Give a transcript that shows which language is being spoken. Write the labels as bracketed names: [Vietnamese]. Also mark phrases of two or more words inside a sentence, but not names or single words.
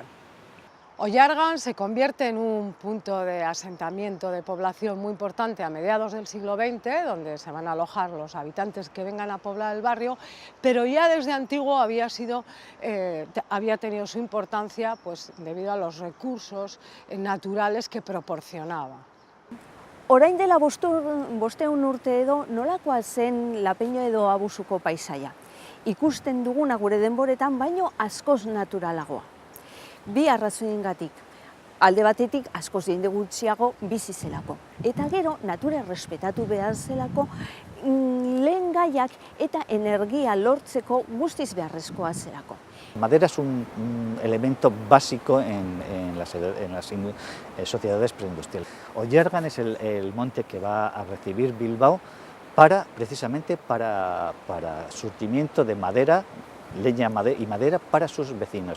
[Spanish] Oyargan se convierte en un punto de asentamiento de población muy importante a mediados del siglo XX, donde se van a alojar los habitantes que vengan a poblar el barrio, pero ya desde antiguo había tenido su importancia, pues, debido a los recursos naturales que proporcionaba. [Basque] Orain dela bosteun urte edo, nolakoa zen Lapeño edo Abusuko paisaia? Ikusten duguna gure denboretan baino askoz naturalagoa. Bi arrazoiengatik, alde batetik askoz jende gutxiago bizi zelako. Eta gero, natura errespetatu behar zelako, lehen gaiak eta energia lortzeko guztiz beharrezkoa zelako. [Spanish] Madera es un elemento básico en las sociedades preindustriales. Oyargan es el monte que va a recibir Bilbao precisamente para surtimiento de madera, leña y madera para sus vecinos.